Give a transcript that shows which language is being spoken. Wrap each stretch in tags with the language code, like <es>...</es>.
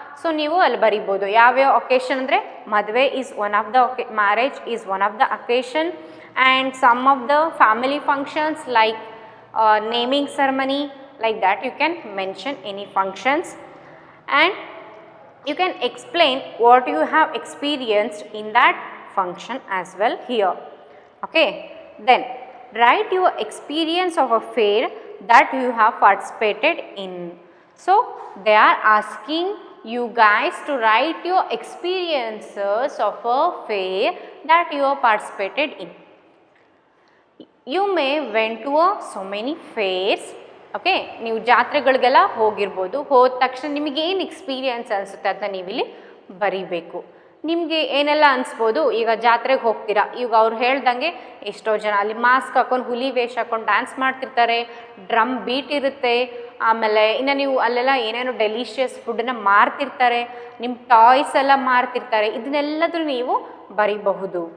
<en>so</en> <kn>ನೀವು ಅಲ್ಲಿ ಬರಿಬೋದು ಯಾವ್ಯಾವ ಒಕೇಶನ್ ಅಂದರೆ, ಮದುವೆ</kn> <en>Is one of the marriage is one of the occasion, and some of the family functions like naming ceremony, like that you can mention any functions, and you can explain what you have experienced in that function as well here. Okay, then write your experience of a fair that you have participated in. So they are asking you guys to write your experiences of a fair that you have participated in. You may went to so many fairs.</en> <kn>Okay, ನೀವು ಜಾತ್ರೆಗಳಿಗೆಲ್ಲ ಹೋಗಿರ್ಬೋದು, ಹೋದ ತಕ್ಷಣ ನಿಮಗೆ ಏನು experience ಅನಿಸುತ್ತೆ ಅದನ್ನ ನೀವಿಲ್ಲಿ ಬರೀಬೇಕು. ನಿಮಗೆ ಏನೆಲ್ಲ ಅನಿಸ್ಬೋದು, ಈಗ ಜಾತ್ರೆಗೆ ಹೋಗ್ತೀರಾ, ಈಗ ಅವ್ರು ಹೇಳ್ದಂಗೆ ಎಷ್ಟೋ ಜನ ಅಲ್ಲಿ ಮಾಸ್ಕ್ ಹಾಕೊಂಡು ಹುಲಿ ವೇಷ ಹಾಕೊಂಡು ಡ್ಯಾನ್ಸ್ ಮಾಡ್ತಿರ್ತಾರೆ, ಡ್ರಮ್ ಬೀಟ್ ಇರುತ್ತೆ, ಆಮೇಲೆ ಇನ್ನು ನೀವು ಅಲ್ಲೆಲ್ಲ ಏನೇನೋ ಡೆಲಿಷಿಯಸ್ ಫುಡ್ಡನ್ನ ಮಾರ್ತಿರ್ತಾರೆ, ನಿಮ್ಮ ಟಾಯ್ಸ್ ಎಲ್ಲ ಮಾರ್ತಿರ್ತಾರೆ, ಇದನ್ನೆಲ್ಲದ್ರೂ ನೀವು ಬರೀಬಹುದು.</kn>